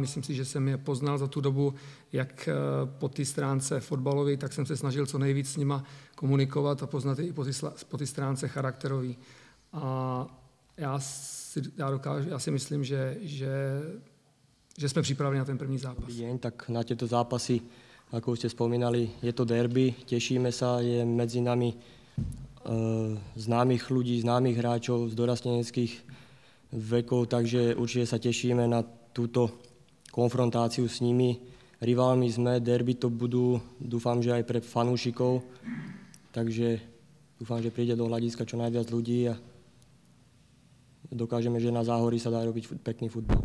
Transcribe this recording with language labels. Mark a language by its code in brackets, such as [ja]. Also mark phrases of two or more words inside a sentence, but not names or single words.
[cs] Myslím si, že jsem je poznal za tu dobu, jak po té stránce fotbalové, tak jsem se snažil co nejvíc s nima komunikovat a poznat je i po té stránce charakterové. A já si myslím, že jsme připraveni na ten první zápas. [sk] Tak na tieto zápasy, ako už ste spomínali, je to derby, tešíme sa, je medzi nami známych ľudí, známych hráčov z dorasteneckých vekov, takže určite sa tešíme na túto konfrontáciu s nimi. Rivalmi sme, derby to budú, dúfam, že aj pre fanúšikov, takže dúfam, že príde do hľadiska čo najviac ľudí a dokážeme, že na Záhorí sa dá robiť pekný futbal.